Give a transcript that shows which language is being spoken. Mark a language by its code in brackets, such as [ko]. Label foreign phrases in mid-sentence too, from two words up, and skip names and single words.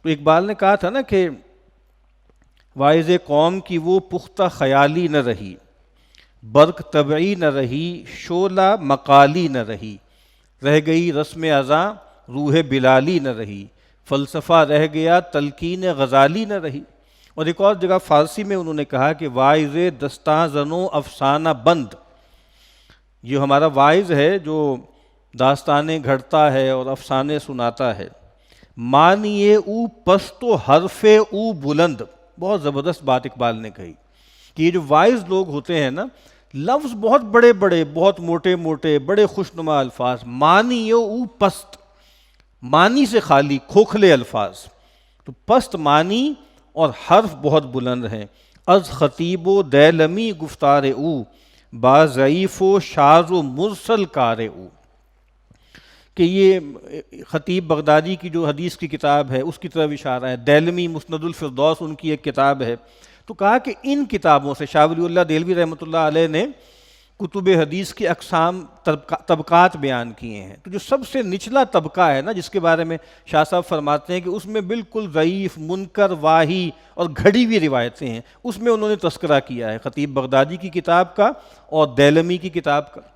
[ur] تو اقبال نے کہا تھا نا کہ واعظ قوم کی وہ پختہ خیالی نہ رہی، برق طبعی نہ رہی، شعلہ مقالی نہ رہی، رہ گئی رسم ازاں روح بلالی نہ رہی، فلسفہ رہ گیا تلقین غزالی نہ رہی۔ اور ایک اور جگہ فارسی میں انہوں نے کہا کہ [fa] واعظ دستاں زنو افسانہ بند، [ur] یہ ہمارا واعظ ہے جو داستانیں گھڑتا ہے اور افسانے سناتا ہے، [fa] مانیے او پست و حرف او بلند۔ [ur] بہت زبردست بات اقبال نے کہی کہ یہ جو واعظ لوگ ہوتے ہیں نا، لفظ بہت بڑے بڑے، بہت موٹے موٹے، بڑے خوشنما الفاظ، [fa] معنی او پست، [ur] معنی سے خالی کھوکھلے الفاظ، تو پست معنی اور حرف بہت بلند ہیں۔ [fa] از خطیب و دیلمی گفتار او، با ضعیف و شاذ و مرسل کار او، [ur] کہ یہ خطیب بغدادی کی جو حدیث کی کتاب ہے اس کی طرف اشارہ ہے، دیلمی مسند الفردوس ان کی ایک کتاب ہے۔ تو کہا کہ ان کتابوں سے شاہ ولی اللہ دہلوی [ar] رحمۃ اللہ علیہ [ur] نے کتب حدیث کی اقسام، طبقات بیان کیے ہیں، تو جو سب سے نچلا طبقہ ہے نا، جس کے بارے میں شاہ صاحب فرماتے ہیں کہ اس میں بالکل ضعیف، منکر، واہی اور گھڑی ہوئی روایتیں ہیں، اس میں انہوں نے تذکرہ کیا ہے خطیب بغدادی کی کتاب کا اور دیلمی کی کتاب کا۔